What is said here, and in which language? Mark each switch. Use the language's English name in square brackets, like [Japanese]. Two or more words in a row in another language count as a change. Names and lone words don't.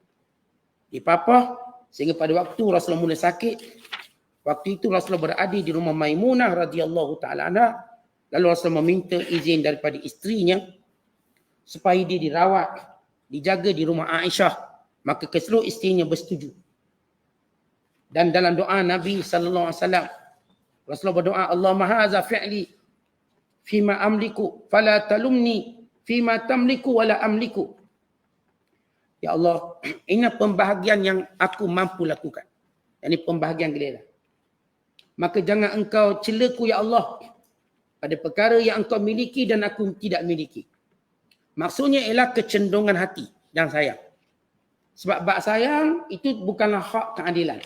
[Malay] Sehingga pada waktu Rasulullah mula sakit, waktu itu Rasulullah berada di rumah Maimunah [Arabic] رضي الله تعالى عنها. [Malay] Lalu Rasulullah meminta izin daripada isterinya supaya dia dirawat, dijaga di rumah Aisyah. Maka keseluruh isterinya bersetuju. Dan dalam doa Nabi [Arabic] صلى الله عليه وسلم, [Malay] Rasulullah berdoa, [Arabic] اللهم هذا فعلي فيما أملك فلا تلمني فيما تملك ولا أملك. [Malay] Ya Allah, ini pembahagian yang aku mampu lakukan. Ini pembahagian giliran. Maka jangan engkau celaku ya Allah pada perkara yang engkau miliki dan aku tidak miliki. Maksudnya ialah kecenderungan hati dan sayang. Sebab bab sayang itu bukanlah hak keadilan.